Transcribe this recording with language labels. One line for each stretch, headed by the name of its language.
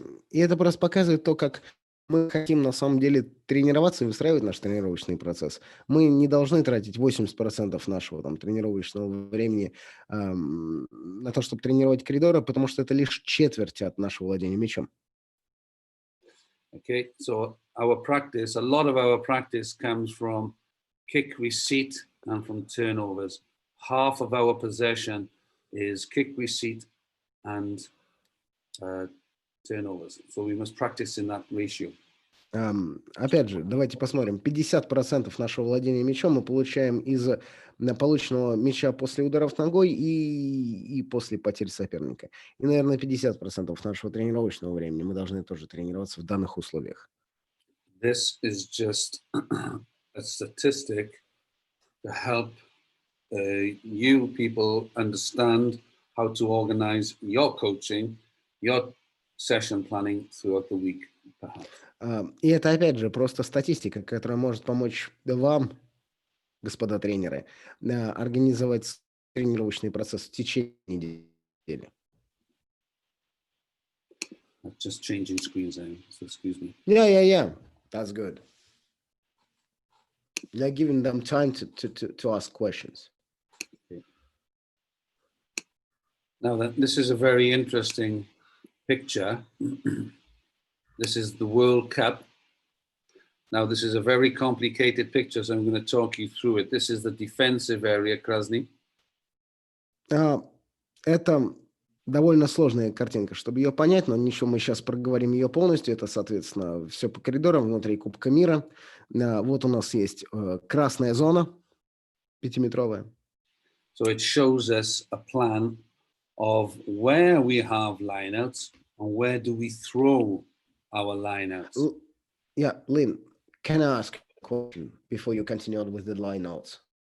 Russian: И это просто показывает то, как Мы хотим на самом деле тренироваться и выстраивать наш тренировочный процесс. Мы не должны тратить 80% нашего там, тренировочного времени на то, чтобы тренировать коридоры, потому что это лишь четверть от нашего владения мячом.
English: Okay, so our practice, a lot of our practice comes from kick receipt and from turnovers. Half of our possession is kick receipt and turnovers. So we must practice in that ratio.
Russian: Опять же, давайте посмотрим. 50% нашего владения мячом мы получаем из полученного мяча после ударов ногой и после потерь соперника. И, наверное, 50% нашего тренировочного времени мы должны тоже тренироваться в данных условиях.
English: This is just a statistic to help you people understand how to organize your coaching, your session planning throughout the week, perhaps.
Russian: И это, опять же, просто статистика, которая может помочь вам, господа тренеры, организовать тренировочный процесс в течение недели.
English: Just changing screens there, so excuse me. Yeah. That's good. You're giving them time to ask questions. Okay. Now, this is a very interesting picture. This is the World Cup. Now, this is a very complicated picture, so I'm going to talk you through it. This is the defensive area, Krasny.
Russian: Это довольно сложная картинка, чтобы ее понять, но ничего, мы сейчас проговорим ее полностью. Это, соответственно, все по коридорам внутри Кубка мира. Вот у нас есть красная зона, 5-метровая.
English: So it shows us a plan of where we have lineouts and where do we throw our lineouts. Yeah, Lynn, can I ask a question before you continue with the lineouts?